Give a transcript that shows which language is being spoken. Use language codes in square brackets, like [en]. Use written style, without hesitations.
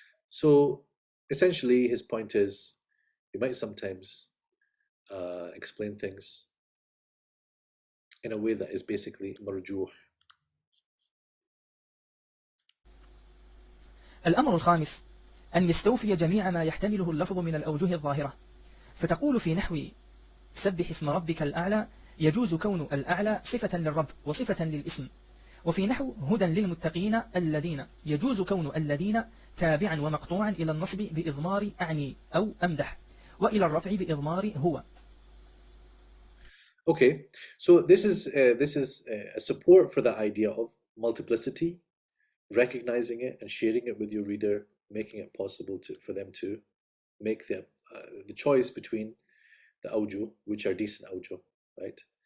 [en] So essentially his point is, you might sometimes explain things in a way that is basically marjuh. [ar] الأمر الخامس أن يستوفي جميع ما يحتمله اللفظ من الأوجه الظاهرة، فتقول في نحو سبح اسم ربك الأعلى يجوز كون الأعلى صفة للرب وصفة للاسم، وفي نحو هدى للمتقين الذين يجوز كون الذين تابعا ومقطوعا إلى النصب بإضمار أعني أو أمدح، وإلى الرفع بإضمار هو. [en] Okay, so this is a support for the idea of multiplicity, recognizing it and sharing it with your reader, making it possible for them to make the choice between the awjuh, which are decent awjuh, right?